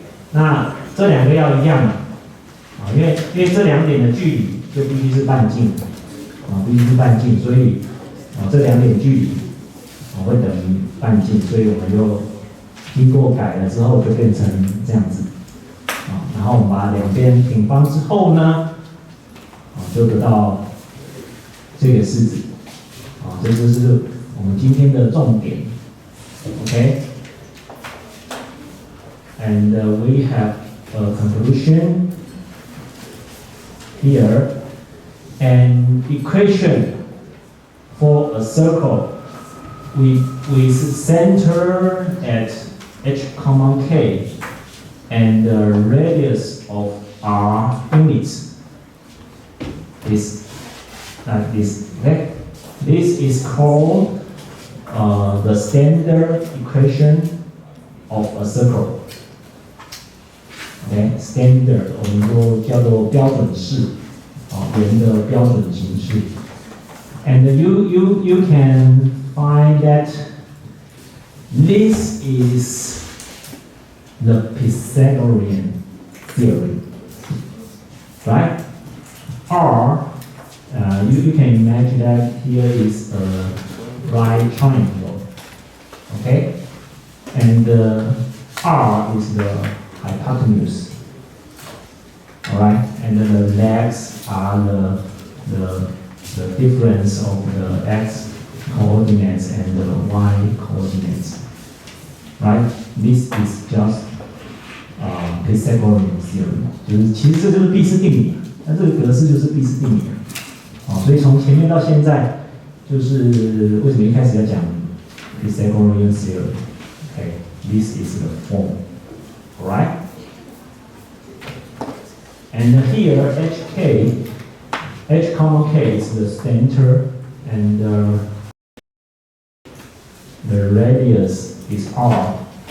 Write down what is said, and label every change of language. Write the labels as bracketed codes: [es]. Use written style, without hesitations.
[zh] 那这两个要一样嘛，因为这两点的距离就必须是半径，必须是半径，所以这两点距离会等于半径，所以我们就经过改了之后就变成这样子，然后我们把两边平方之后呢，就得到这个式子，这就是我们今天的重点 ，OK？ [en] And we have a conclusion here, an equation for a circle with center at h comma k and the radius of r units is like this. Okay? This is called the standard equation of a circle. Okay? [zh] Standard 我们就叫做标准式，圆的标准形式。 [en] And you can find that this is the Pythagorean theorem, right? Or you can imagine that here is a right triangle, okay? And R is the hypotenuse, all right? And then the legs are the difference of the x coordinates and the y coordinates, right? This is just Pythagorean theorem， [zh] 就是其实这就是毕氏定理，那这个格式就是毕氏定理，所以从前面到现在，就是为什么一开始要讲 Pythagorean theorem？ [en] Okay, this is the form, alright? And here h comma k is the center and the radius is r.